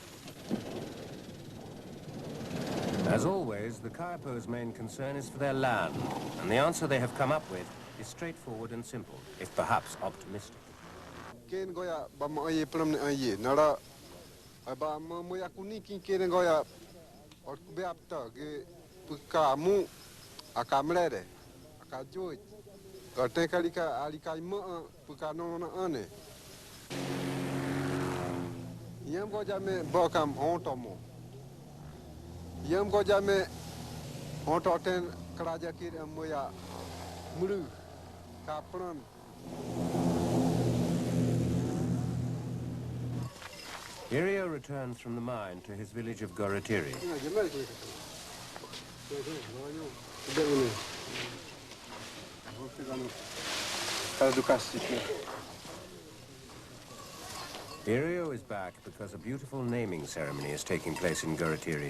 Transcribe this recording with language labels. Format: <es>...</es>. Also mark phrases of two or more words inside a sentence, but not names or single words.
<en>As always, the Kayapo's main concern is for their land, and the answer they have come up with is straightforward and simple, if perhaps optimistic.</en> <txu>Ken goya ba ma ye plam ne ye nara ba ma mo ya kuni kin ken goya or be apta ge puka mu akamlere akajo garte kalika alika mo puka no na ane yam goja me bokam ontomo yam goja me ontoten kraja kir moya muru kapran.</txu> <en>Irio returns from the mine to his village of Goratiri. Irio is back because a beautiful naming ceremony is taking place in Goratiri.</en>